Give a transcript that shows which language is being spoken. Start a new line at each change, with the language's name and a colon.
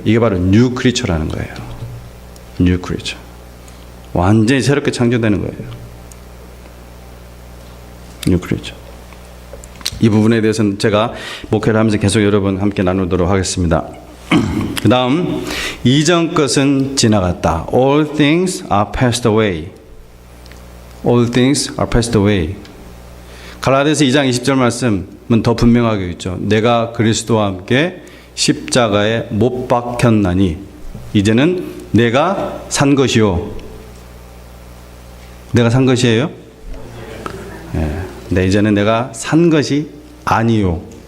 Korean: 이게 바로 뉴 크리처라는 거예요. 뉴 크리처. 완전히 새롭게 창조되는 거예요.
English: New creature.
Korean: 이 부분에 대해서는 제가 목회를 하면서 계속 여러분 함께 나누도록 하겠습니다. 그 다음, 이전 것은 지나갔다.
English: All things are passed away. All things are passed away.
Korean: 갈라디아서 2장 20절 말씀은 더 분명하게 있죠. 내가 그리스도와 함께 십자가에 못 박혔나니 이제는 내가 산 것이요. 내가 산 것이에요? 네, 이제는 내가 산 것이 아니요.